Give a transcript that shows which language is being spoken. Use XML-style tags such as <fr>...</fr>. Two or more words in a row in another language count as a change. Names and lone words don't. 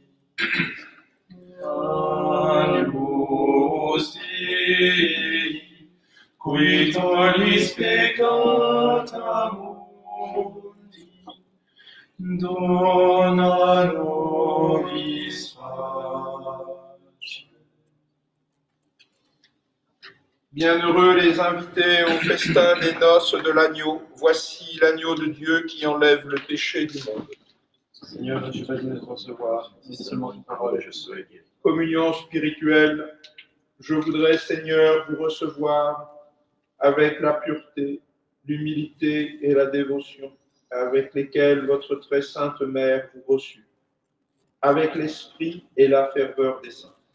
<la>Agnus Dei, qui tollis peccata mundi, dona nobis pace.</la> <fr>Bienheureux les invités au festin des noces de l'agneau. Voici l'agneau de Dieu qui enlève le péché du monde. Seigneur, je ne suis pas digne de te recevoir, dis seulement une parole et je serai guéri. Communion spirituelle, je voudrais, Seigneur, vous recevoir avec la pureté, l'humilité et la dévotion avec lesquelles votre très sainte mère vous reçut, avec l'esprit et la ferveur des saints.</fr>